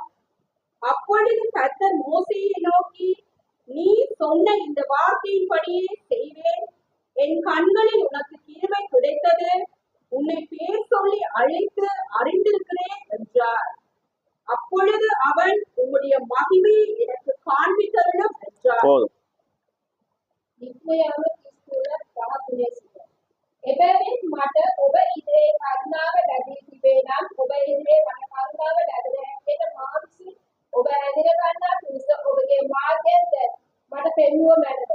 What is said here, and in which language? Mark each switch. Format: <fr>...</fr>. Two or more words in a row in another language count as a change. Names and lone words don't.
<ta>அப்பொழுது கர்த்தர் மோசேயை நோக்கி, நீ சொன்ன இந்த வார்த்தையின்படியே செய்வேன். என் கண்களில் உனக்கு கிருபை கிடைத்தது, உன்னை பேர் சொல்லி அழைத்து அறிந்திருக்கிறேன் என்றார். அப்பொழுது அவன், உம்முடைய மகிமையை எனக்கு காண்பித்தருளும் என்றார்.</ta> <si>එබැවින් මට ඔබ ඉදිරියේ කරුණාව ලැබී තිබේ නම් ඔබ ඉදිරියේ මට කරුණාව ලැබෙන හැටියට මා විසින් ඔබ හැදිර ගන්නා පිණිස ඔබගේ මාර්ගයෙන් මට පෙන්වුව මැනව.</si>